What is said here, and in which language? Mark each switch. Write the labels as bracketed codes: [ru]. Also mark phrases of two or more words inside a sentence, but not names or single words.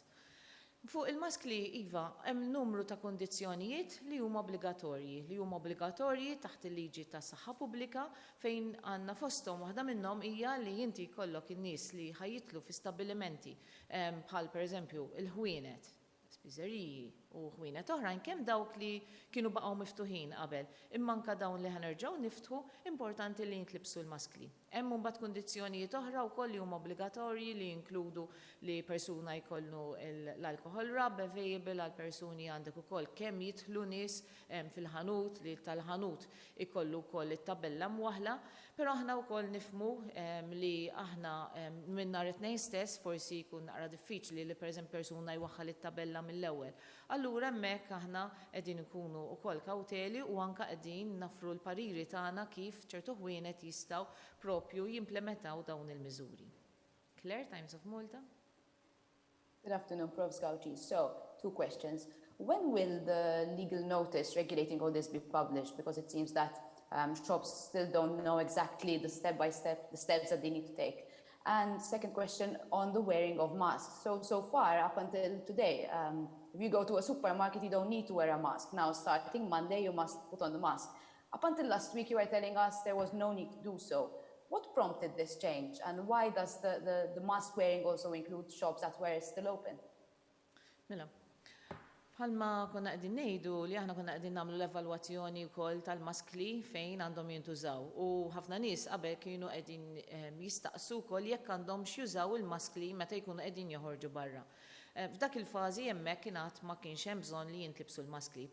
[mt] Fuq il-maskli iva hemm numru ta' kondizzjonijiet li huma obbligatorji taħt il-liġi tas-Saħħa Pubblika fejn għandna fosthom waħda minnhom hija li inti jkollok in-nies li ħajjitlu fi stabbilimenti bħal pereżempju il-ħwienet, spiżeriji u ħwienet oħrajn kemm dawk li kienu baqgħu miftuħin qabel. Imma anke dawn li ħanerġgħu niftħu importanti li jintlibsu l-maskli. Hemm mbagħad kundizzjonijiet oħra wkoll li huma obbligatorji li jinkludu li persuna jkollu l- [en] alcohol rub available [mt] għal persuni għandek ukoll kemm jidħlu nies fil-ħanut li tal-ħanut ikollu wkoll it-tabella mwaħla, però aħna wkoll nifhmu li aħna minn nhar it-tnejn stess forsi jkun naqra diffiċli li pereżempju persuna jwaħħal it-tabella mill-ewwel. Allura hemmhekk aħna qegħdin ikunu wkoll kawteli u anke qegħdin nafru l-pariri tagħna kif ċertu ħwienet jistgħu propju jimplementaw dawn il-miżuri. [en] Claire, Times of Malta. Good afternoon, Prof. Gawci. So, two questions. When will the legal notice regulating all this be published? Because it seems that shops still don't know exactly the step-by-step, the steps that they need to take. And second question on the wearing of masks. So far, up until today, if you go to a supermarket, you don't need to wear a mask. Now, starting Monday, you must put on the mask. Up until last week, you were telling us there was no need to do so. What prompted this change? And why does the mask wearing also include shops that were still open? [mt] Mela, bħalma konna qegħdin ngħidu li aħna konna qegħdin nagħmlu l-evalwazzjoni wkoll tal-maskli fejn għandhom jintużaw. U ħafna nies qabel kienu qegħdin jistaqsu wkoll jekk għandhom x'jużaw il-maskli meta jkunu qegħdin joħorġu barra. F'dak il-fażi hemmhekk kienet ma kienx hemm bżonn li jintlibsu l-maskli.